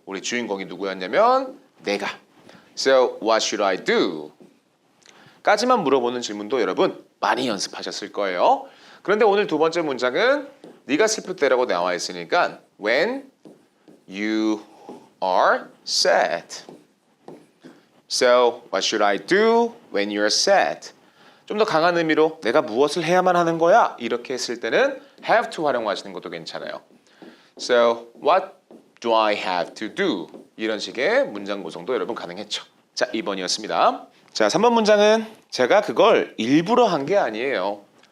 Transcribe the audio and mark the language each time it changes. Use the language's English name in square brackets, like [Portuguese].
[Korean] 우리 주인공이 누구였냐면 내가. [English] So, what should I do? [Korean] 까지만 물어보는 질문도 여러분 많이 연습하셨을 거예요. 그런데 오늘 두 번째 문장은 네가 슬플 때라고 나와 있으니까 [English] when you are sad. So, what should I do when you're sad? [Korean] 좀 더 강한 의미로 내가 무엇을 해야만 하는 거야? 이렇게 했을 때는 have to 활용하시는 것도 괜찮아요. [English] So, what do I have to do? [Korean] 이런 식의 문장 구성도 여러분 가능했죠. 자, 2번이었습니다. 자, 3번 문장은 제가 그걸 일부러 한 게 아니에요.